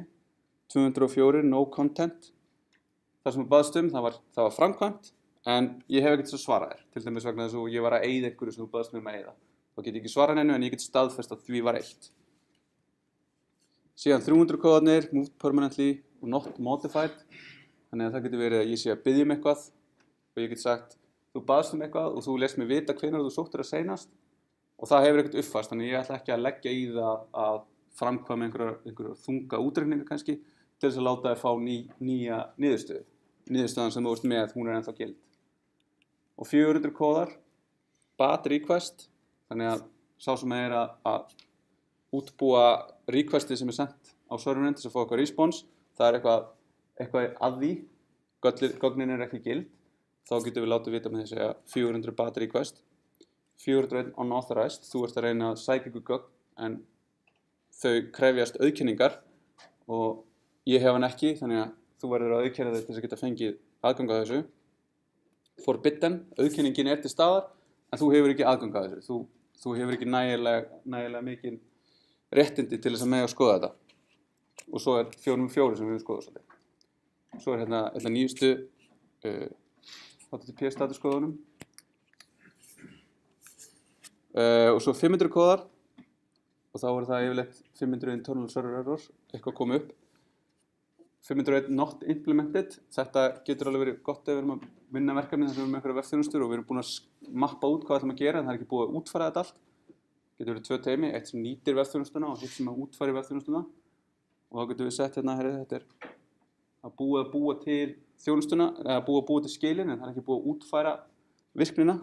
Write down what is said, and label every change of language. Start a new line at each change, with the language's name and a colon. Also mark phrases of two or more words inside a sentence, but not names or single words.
Icelandic: 204
English: no content,
Icelandic: það sem þú baðst það var framkvæmt, en ég hef ekkert svo svarað þér, til dæmis vegna þess að ég var að eyða einhverju sem þú baðst mig að eyða. Þá get ég ekki svarað hennu en ég get staðfest að því var eytt. Síðan 300 kóðarnir,
English: moved permanently og not modified,
Icelandic: þannig að það getur verið að ég sé að biðja eitthvað og ég get sagt, þú baðst eitthvað og þú lest mig vita hvenær þú sóttir að seinast og það hefur ekkert uppfast, þannig ég ætla ekki að leggja í það að framkvæma einhverja þunga útreikninga kannski til þess að láta þér fá nýja niðurstöðu. Niðurstöðan sem þú ert með, hún ennþá gild. Og 400 kóðar,
English: bad request,
Icelandic: þannig að sá sem að útbúa requestið sem sendt á serverinn til þess að fá eitthvað response, það eitthvað að því, gögnin ekki gild, þá getum við látið vita með því að 400
English: bad request,
Icelandic: 401 unauthorized, þú ert að reyna að sækja ykkur gögn en þau krefjast auðkenningar og ég hef hann ekki, þannig að þú verður að auðkenna þau til þess að geta fengið aðgang að þessu. Forbidden, auðkenningin til staðar en þú hefur ekki aðgang að þessu, þú hefur ekki nægilega mikið réttindi til þess að mega að skoða þetta. Og svo 404 sem við skoðum svolítið. Svo hérna nýjustu HTTP statusskoðunum. Og svo 500 kóðar og þá það yfirleitt 500
English: internal server error,
Icelandic: eitthvað kom upp.
English: 501 not implemented,
Icelandic: þetta getur alveg verið gott ef við erum að vinna verkefni þar sem við erum með einhverja vefþjónustur og við erum búin að mappa út hvað við ætlum að gera en það ekki búið að útfæra þetta allt. Getur verið 2 teymi, eitt sem nýtir vefþjónustuna og hitt sem að útfæri vefþjónustuna og þá getum við sett hérna, þetta að búa til þjónustuna, eða búa til skilin en það ekki búið að útfæra virknina.